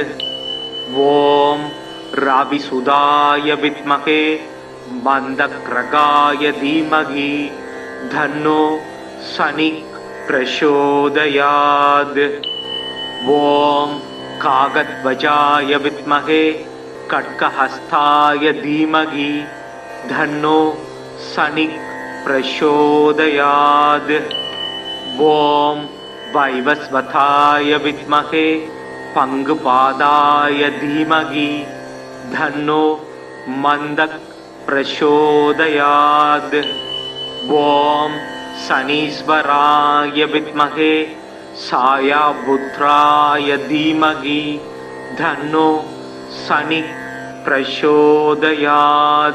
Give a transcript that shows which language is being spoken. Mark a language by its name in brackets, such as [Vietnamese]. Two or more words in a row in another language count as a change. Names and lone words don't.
[Sanskrit] ओम् रविसुताय विद्महे मन्दग्रहाय धीमहि तन्नो शनिः प्रचोदयात्. ओम् काकध्वजाय विद्महे खड्गहस्ताय धीमहि तन्नो शनिः प्रचोदयात्. ஓம் वैवस्वताय विद्महे पंगुपादाय धीमहि धन्नो मंदक प्रचोदयात्। ओम शनीश्वराय विद्महे सायापुत्राय धीमहि धन्नो शनि प्रचोदयात्।